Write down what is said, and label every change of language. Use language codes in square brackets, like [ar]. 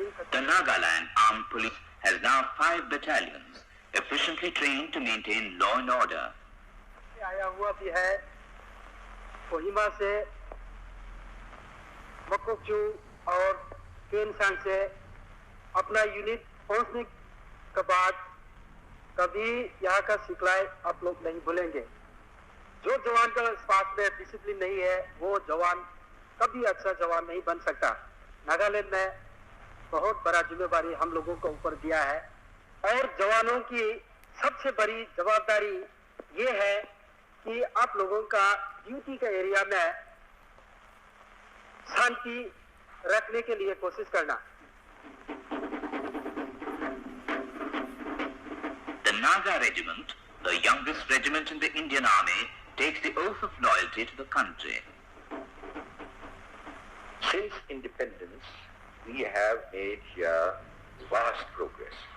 [en] The Nagaland Armed Police has now 5 battalions, efficiently trained to maintain law and order. [hi] आया हुआ भी है कोहिमा से मकोकचू और केनसान से अपना यूनिट पहुंचने के बाद कभी यहाँ का सिखलाई आप लोग नहीं भूलेंगे जो जवान का पास में डिसिप्लिन नहीं है वो जवान कभी अच्छा जवान नहीं बन सकता नागालैंड में बहुत बड़ा जिम्मेदारी हम लोगों को ऊपर दिया है और जवानों की सबसे बड़ी जवाबदारी ये है कि आप लोगों का ड्यूटी के एरिया में शांति रखने के लिए कोशिश करना. [en] The Naga Regiment, the youngest regiment in the Indian Army, takes the oath of loyalty to the country. Since independence, we have made here vast progress.